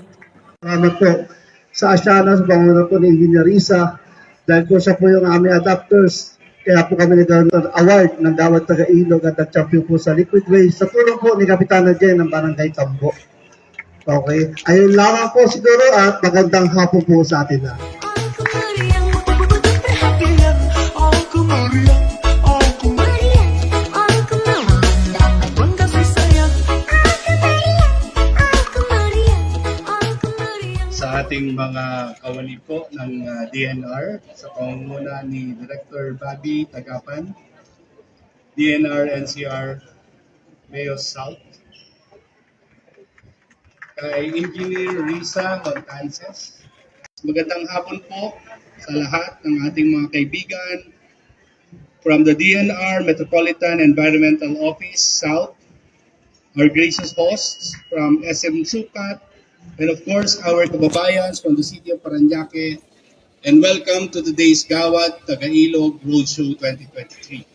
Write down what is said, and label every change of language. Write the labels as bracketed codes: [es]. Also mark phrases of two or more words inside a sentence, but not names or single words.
[tl] Salamat po sa Asyana, sa pangunan po ni Engineer Risa. Dahil po siya po yung aming adapters. Kaya po kami nagkaroon ng award ng Gawad Taga-Ilog at nag-champion po sa Liquid Waste. Sa tulong po ni Kapitana Jen ng Barangay Campo. Okay. Ayun lamang po siguro at magandang hapon po sa atin na. [id] Aku meriang, betul-betul perhatian, aku meriang, aku meriang, aku meriang, pun kasih sayang. Aku meriang, aku meriang. [tl] Sa ating mga kawani po ng DNR, sa pangunguna ni Director Bobby Tagapan, DNR NCR Mayos South, kay Engineer Risa Montances. Magandang hapon po sa lahat ng ating mga kaibigan [en] from the DNR Metropolitan Environmental Office South, our gracious hosts from SM Sukat, and of course our kababayans from the city of Parañaque, and welcome to today's Gawad Taga-Ilog Roadshow 2023.